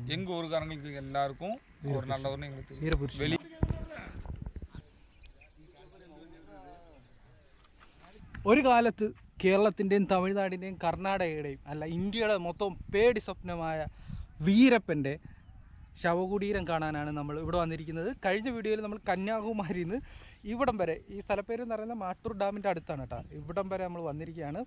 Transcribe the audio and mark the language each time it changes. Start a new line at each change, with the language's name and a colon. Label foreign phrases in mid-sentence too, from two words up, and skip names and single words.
Tamil: எங்கள் ஊருக்காரங்களுக்கு எல்லாருக்கும் ஒரு நல்லவர்னு எங்களுக்கு தெரியும். வெளி
Malayalam: ഒരു കാലത്ത് കേരളത്തിൻ്റെയും തമിഴ്നാടിൻ്റെയും കർണാടകയുടെയും അല്ല ഇന്ത്യയുടെ മൊത്തം പേടി സ്വപ്നമായ വീരപ്പൻ്റെ ശവകുടീരം കാണാനാണ് നമ്മൾ ഇവിടെ വന്നിരിക്കുന്നത്. കഴിഞ്ഞ വീഡിയോയിൽ നമ്മൾ കന്യാകുമാരിയിൽ നിന്ന് ഇവിടം വരെ, ഈ സ്ഥലപ്പേര് എന്ന് പറയുന്നത് മാട്ടൂർ ഡാമിൻ്റെ അടുത്താണ് കേട്ടോ, ഇവിടം വരെ നമ്മൾ വന്നിരിക്കുകയാണ്.